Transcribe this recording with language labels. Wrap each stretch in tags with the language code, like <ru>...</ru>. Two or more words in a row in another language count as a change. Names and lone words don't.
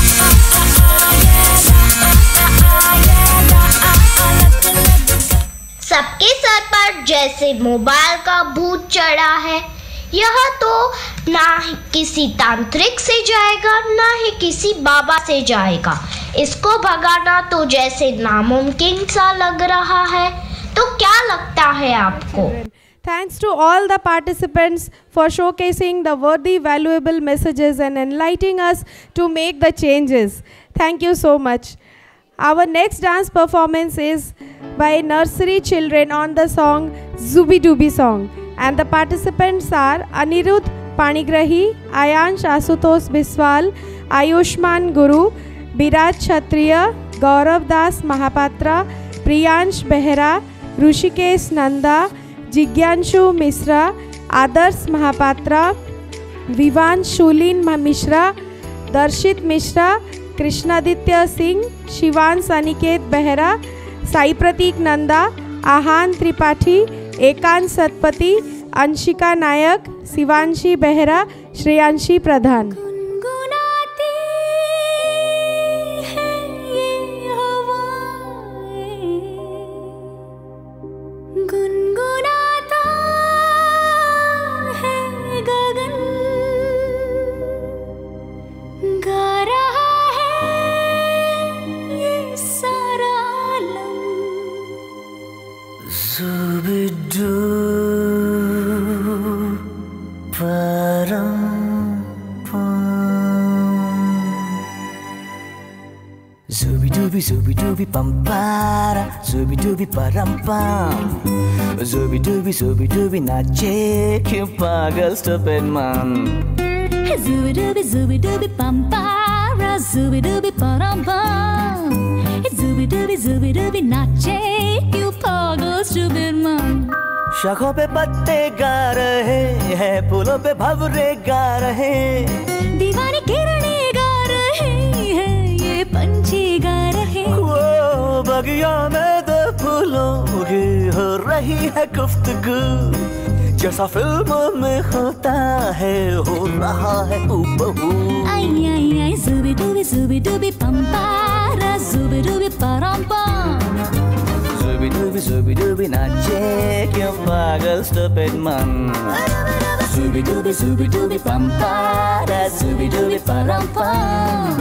<hi>सबके सर पर जैसे मोबाइल का भूत चढ़ा है। यह तो ना ही किसी तांत्रिक से जाएगा, ना ही किसी बाबा से जाएगा। इसको भगाना तो जैसे नामुमकिन सा लग रहा है। तो क्या लगता है आपको?</hi> <en>Thanks to all the participants for showcasing the worthy, valuable messages and enlightening us to make the changes. Thank you so much. Our next dance performance is by nursery children on the song Zubi Dubi song. And the participants are Anirudh Panigrahi, Ayansh Asutosh Biswal, Ayushman Guru, Biraj Kshatriya, Gaurav Das Mahapatra, Priyansh Behera, Rushikesh Nanda, Jigyanshu Misra, Adarsh Mahapatra, Vivan Shulin Mishra, Darshit Mishra, Krishnaditya Singh, Shivan Saniket Behera, Sai Pratik Nanda, Ahan Tripathi, एकांत सतपति, अंशिका नायक, शिवांशी बेहरा, श्रेयांशी प्रधान।</en> <hi>गुनगुनाती है ये हवाएं, गुनगुनाता है गगन, गा रहा है ये सारा आलम। Zubidu param Zooby dooby pam para, zooby dooby param pam. Zooby dooby nache क्यों पागल</hi> <en>stupid man. Zooby dooby pam para, zooby dooby param pam. Zooby dooby</en> <hi>nache क्यों पागल</hi> <en>stupid man.</en> <hi>शाखों पे पत्ते गा रहे हैं, फूलों पे भंवरे गा रहे, दीवाने किरणें गा रहे हैं, ये पंछी गा रहे। वो बगिया में दो फूलों की हो रही है गुफ्तगू, जैसा फिल्मों में होता है हो रहा है हूबहू। आई आई आई zooby dooby pam para, zooby dooby param pam. Zooby dooby nache क्यों पागल</hi> <en>stupid man. Zooby dooby pam para, zooby dooby param pam.</en>